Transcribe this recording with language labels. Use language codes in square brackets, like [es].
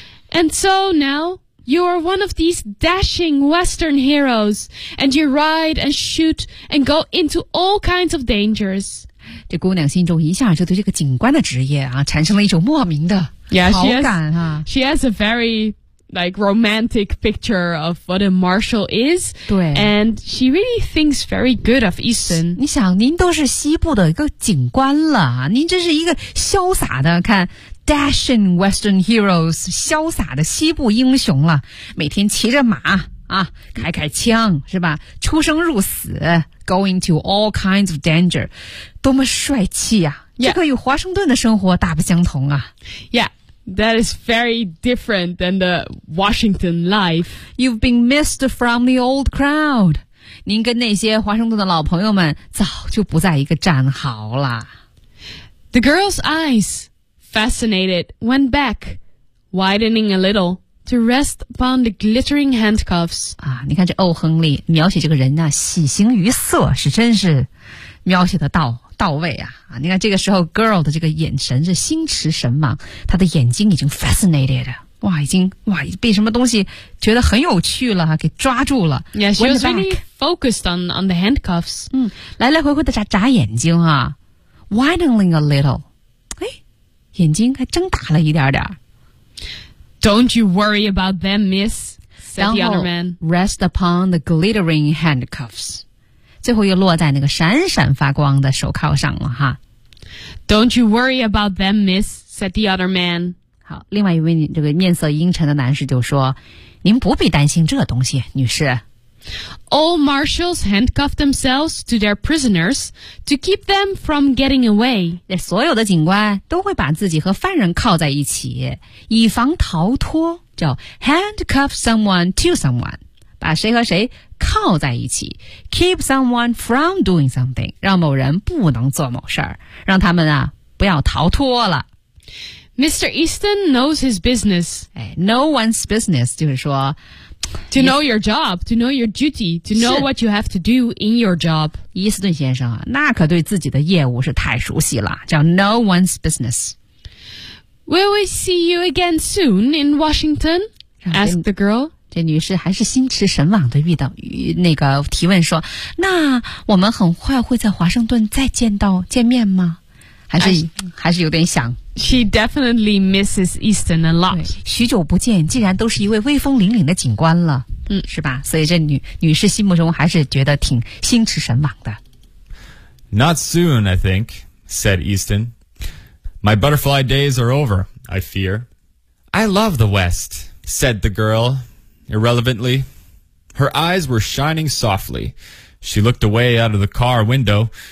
[en] And so now... You are one of these dashing Western heroes, and you ride and shoot and go into all kinds of dangers. [zh] 这姑娘心中一下就对这个警官的职业啊，产生了一种莫名的好感啊。 [en] She has a very, like, romantic picture of what a marshal is. [zh] 对。 [en] And she really thinks very good of Easton. [zh] 你想，您都是西部的一个警官了啊，您真是一个潇洒的，看。 [en] Dashing Western heroes, [zh] 潇洒的西部英雄了，每天骑着马啊，开开枪是吧？出生入死 ， [en] going to all kinds of danger, [zh] 多么帅气呀、啊！ Yeah. 这个与华盛顿的生活大不相同啊。 [en] Yeah, that is very different than the Washington life. You've been missed from the old crowd. [zh] 您跟那些华盛顿的老朋友们早就不在一个战壕了。 [en] The girl's eyes. Fascinated, went back, widening a little to rest upon the glittering handcuffs. [zh] 啊，你看这欧亨利描写这个人呢、啊，喜形于色，是真是描写的到位啊！啊，你看这个时候 girl 的这个眼神是心驰神往，她的眼睛已经 fascinated， 哇，已经被什么东西觉得很有趣了，给抓住了。 [en] Yeah, she was really focused on the handcuffs. [zh] 嗯，来来回回的眨眼睛啊 ， [en] widening a little. [zh] 眼睛还睁大了一点点。 [en] Don't you worry about them, miss, said the other man. Rest upon the glittering handcuffs. [zh] 最后又落在那个闪闪发光的手铐上了哈。 [en] Don't you worry about them, miss, said the other man. [zh] 好，另外一位这个面色阴沉的男士就说，您不必担心这东西，女士。 [en] All marshals handcuff themselves to their prisoners to keep them from getting away. [zh] 所有的警官都会把自己和犯人铐在一起，以防逃脱，叫 [en] handcuff someone to someone， [zh] 把谁和谁铐在一起， [en] keep someone from doing something， [zh] 让某人不能做某事，让他们啊不要逃脱了。 [en] Mr. Easton knows his business. No one's business， [zh] 就是说 [en] To know your job, to know your duty, to know what you have to do in your job. [zh] 伊斯顿先生啊，那可对自己的业务是太熟悉了，叫 [en] no one's business. Will we see you again soon in Washington? Asked the girl. [zh] 这女士还是心驰神往的遇到那个提问说，那我们很快会在华盛顿再见面吗？还是有点想。 [en] She definitely misses Easton a lot. [zh] 许久不见，竟然都是一位威风凛凛的警官了，是吧？所以这女士心目中还是觉得挺心驰神往的。 [en] Not soon, I think, said Easton. My butterfly days are over, I fear. I love the West, said the girl, irrelevantly. Her eyes were shining softly. She looked away out of the car window.